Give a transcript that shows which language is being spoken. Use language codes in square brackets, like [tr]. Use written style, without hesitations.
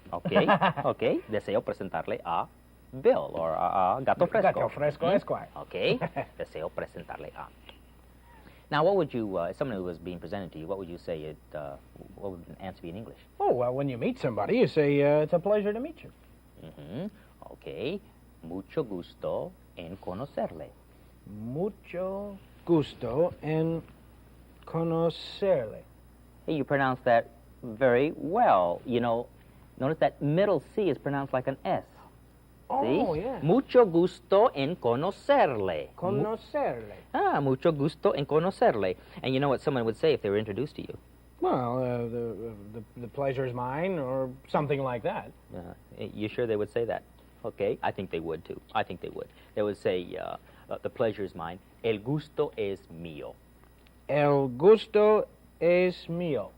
[es] Okay, okay. Deseo presentarle a Bill or a Gato Fresco. Gato Fresco Esquire. Okay. Deseo presentarle a. [en] Now, what would you, if someone was being presented to you, what would you say? What would an answer be in English? Oh, well, when you meet somebody, you say, it's a pleasure to meet you. Mm-hmm. Okay. [es] Mucho gusto en conocerle. Mucho gusto en conocerle. [en] Hey, you pronounce that very well. You know, notice that middle C is pronounced like an S. Oh, See? yeah. [es] Mucho gusto en conocerle. Conocerle. Mucho gusto en conocerle. [en] And you know what someone would say if they were introduced to you? Well, the pleasure is mine, or something like that. You sure they would say that? Okay, I think they would too. I think they would. They would say, the pleasure is mine. [es] El gusto es mío. El gusto es mío.